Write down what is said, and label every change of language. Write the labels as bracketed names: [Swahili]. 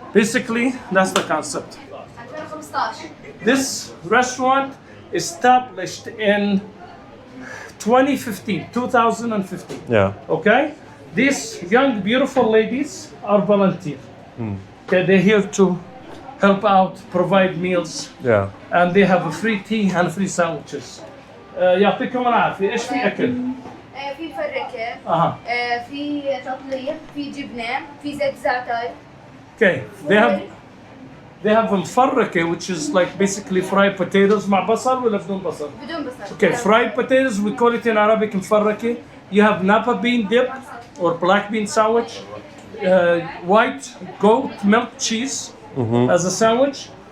[English] Basically, that's the concept. This restaurant established in 2015. Yeah. Okay? These young, beautiful ladies are volunteer. Okay, they're here to help out, provide meals, Yeah. and they have a free tea and free sandwiches. [Arabic] يعطيكم العافية. إيش في أكل؟ في فركة، أها. في تطليق، في جبنة، في زيت زعتر. [English] Okay, they have مفركة, which is like basically fried potatoes [Arabic] مع بصل ولا بدون بصل؟ بدون بصل. [English] Okay, fried potatoes, we call it in Arabic مفركة. You have napa bean dip or black bean sandwich, white goat milk cheese as a sandwich.